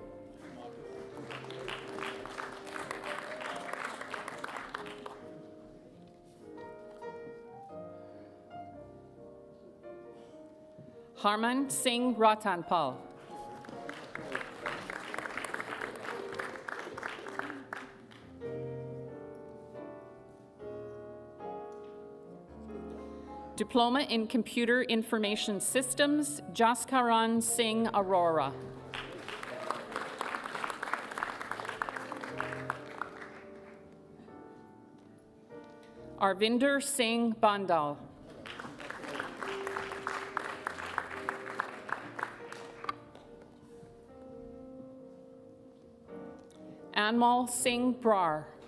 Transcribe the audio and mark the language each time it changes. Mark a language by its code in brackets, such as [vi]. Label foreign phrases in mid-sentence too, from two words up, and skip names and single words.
[en] Harman Singh Ratanpal. Diploma in Computer Information Systems, Jaskaran Singh Arora. Arvinder Singh Bandal. Anmal Singh Brar.